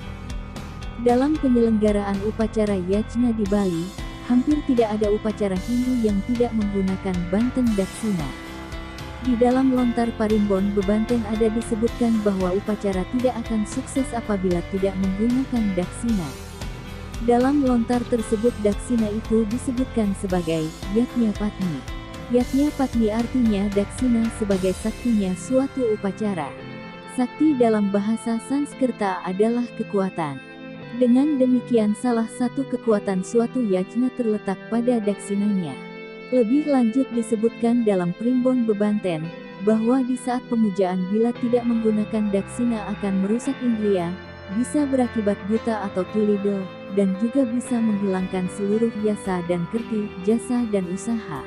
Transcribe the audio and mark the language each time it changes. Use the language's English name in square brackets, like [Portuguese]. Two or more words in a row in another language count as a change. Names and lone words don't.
[Indonesian] Dalam penyelenggaraan upacara yajna di Bali, hampir tidak ada upacara Hindu yang tidak menggunakan Banten daksina. Di dalam lontar parimbon bebanten ada disebutkan bahwa upacara tidak akan sukses apabila tidak menggunakan daksina. Dalam lontar tersebut daksina itu disebutkan sebagai yatnya patni. Yatnya patni artinya daksina sebagai saktinya suatu upacara. Sakti dalam bahasa Sanskerta adalah kekuatan. Dengan demikian salah satu kekuatan suatu yajna terletak pada daksinanya. Lebih lanjut disebutkan dalam primbon bebanten, bahwa di saat pemujaan bila tidak menggunakan daksina akan merusak indria, bisa berakibat buta atau tulidel, dan juga bisa menghilangkan seluruh yasa dan kerti, jasa dan usaha.